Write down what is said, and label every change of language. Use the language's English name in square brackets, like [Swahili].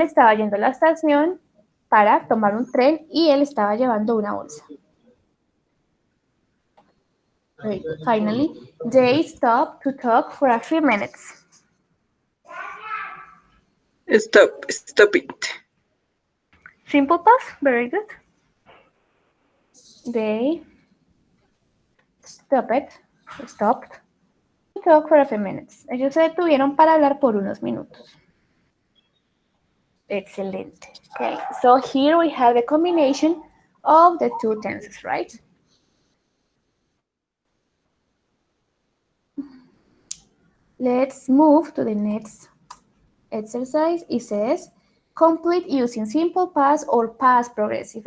[Spanish] estaba yendo a la estación para tomar un tren y él estaba llevando una bolsa. [English] Great. Finally, they stopped to talk for a few minutes. Stop. Stop it. Simple past, very good. They stopped to talk for a few minutes. [Spanish] Ellos se detuvieron para hablar por unos minutos. Excelente. [English] Okay, so here we have the combination of the two tenses, right? Let's move to the next exercise. It says complete using simple past or past progressive.